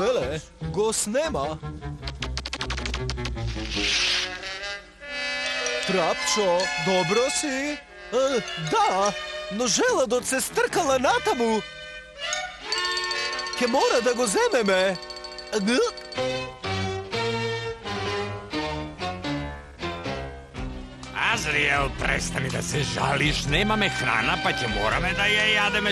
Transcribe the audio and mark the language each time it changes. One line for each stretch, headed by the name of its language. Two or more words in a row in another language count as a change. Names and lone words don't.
Macedonian: Леле, го снема. Трапчо, добро си? Да, но желадот се стркала натаму. Ке мора да го земеме. Azriel, престани да се жалиш, немаме храна, па ќе мораме да ја јадеме.